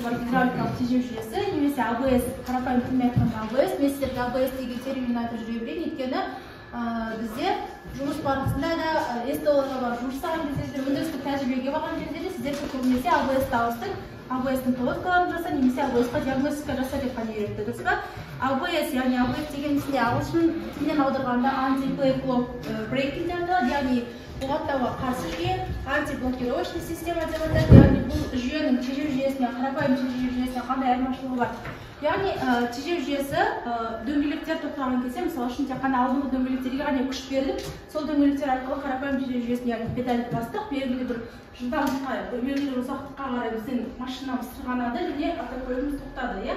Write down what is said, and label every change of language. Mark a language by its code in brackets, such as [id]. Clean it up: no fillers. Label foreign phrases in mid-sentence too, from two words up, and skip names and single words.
[kk] бар гидравликалық тежеу жүйесі, немесе ABS, қарапайым тілмен айтқанда ABS, мен сіздерге ABS деген терминін айтып жүре берейін, өйткені бізде жұмыс барысында да СТО-ға барып жұмыс жасаған кезде, өндірістік тәжірибеге барған жерде де сіздер көбінесе ABS-ті алыстың, ABS-тің пилоткаларын жаса, немесе ABS-қа диагностика жаса деп қана үйретті, дұрыс па? ABS, яғни ABS деген ісінде ағылшын тілінен аударғанда [en] anti-play block breaking [kk] деп аталады, яғни бұғаттауға қарсы жүйе, [ru] антиблокировочный система [kk] деп аталады, яғни бұл жүйенің тежеу жүйесіне, қарапайым тежеу жүйесіне қандай айырмашылығы бар? Яғни тежеу жүйесі дөңгелектер тоқтаған кезде, мысалы үшін тек қана алдыңғы дөңгелектерге ғана күш беріліп, сол дөңгелектер арқылы қарапайым тежеу жүйесіне, яғни педальді бастық, белгілі бір жылдамдыққа, белгілі бір ұзақтыққа қарай біздің машинамыз сырғанады және автокөлігіміз тоқтады, иә?